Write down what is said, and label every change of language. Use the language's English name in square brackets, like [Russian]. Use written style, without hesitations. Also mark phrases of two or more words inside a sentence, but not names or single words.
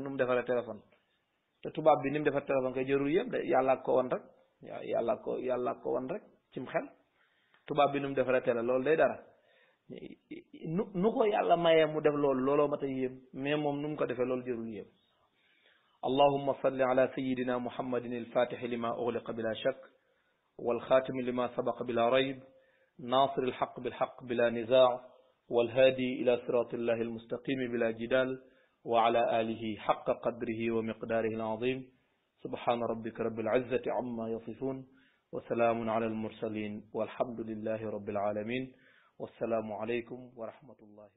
[Wolof] nu mu defaree téléphone te tubaab bi ni mu defar téléphone kay jarul yéem de yàllaa ko wan rek waaw yàllaa ko wan rek cim xel tubaab bi nu mu defaree télé loolu day dara nu ko yàlla mayee mu def loolu looloo mat a yéem mais moom nu mu ko defee loolu jarul yéem [Arabic] اللهم صل على سيدنا محمد الفاتح لما أغلق بلا شك والخاتم لما سبق بلا ريب ناصر الحق بالحق بلا نزاع والهادي إلى صراط الله المستقيم بلا جدال وعلى آله حق قدره ومقداره العظيم سبحان ربك رب العزة عما يصفون وسلام على المرسلين والحمد لله رب العالمين والسلام عليكم ورحمة الله